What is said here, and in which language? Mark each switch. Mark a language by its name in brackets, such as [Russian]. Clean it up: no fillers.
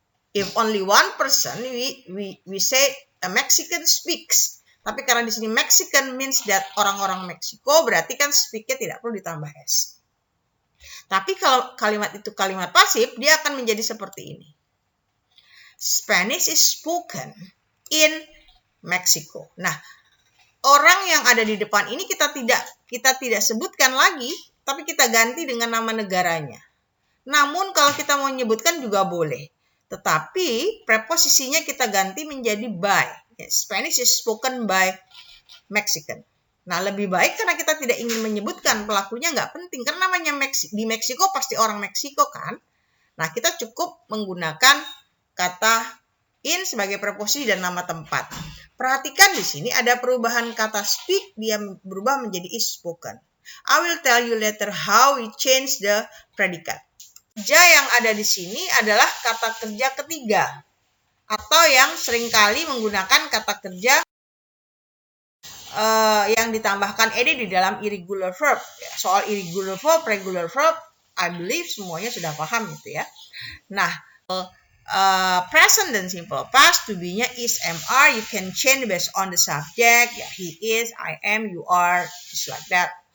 [English] If only one person, we say a Mexican speaks. [Indonesian] Tapi karena di sini [English] Mexican means that [Indonesian] orang-orang Meksiko, berarti kan speak-nya tidak perlu ditambah S. Tapi kalau kalimat itu kalimat pasif, dia akan menjadi seperti ini. [English] Spanish is spoken in Meksiko. [Indonesian] Nah, orang yang ada di depan ini kita tidak sebutkan lagi, tapi kita ganti dengan nama negaranya. Namun kalau kita mau menyebutkan juga boleh. Tetapi preposisinya kita ganti menjadi by. [English] Spanish is spoken by Mexican. [Indonesian] Nah, lebih baik karena kita tidak ingin menyebutkan pelakunya nggak penting. Karena namanya di Meksiko pasti orang Meksiko kan. Nah, kita cukup menggunakan kata in sebagai preposisi dan nama tempat. Perhatikan di sini ada perubahan kata speak, dia berubah menjadi is spoken. [English] I will tell you later how we change the predicate. [Indonesian] Kerja yang ada di sini adalah kata kerja ketiga atau yang seringkali menggunakan kata kerja yang ditambahkan ed di dalam irregular verb. Soal irregular verb, regular verb, [English] I believe [Indonesian] semuanya sudah paham itu ya. [English] Nah, present dan simple past to be-nya is, MR, you can change based on the subject. Ya, he is, I am, you are, just like that.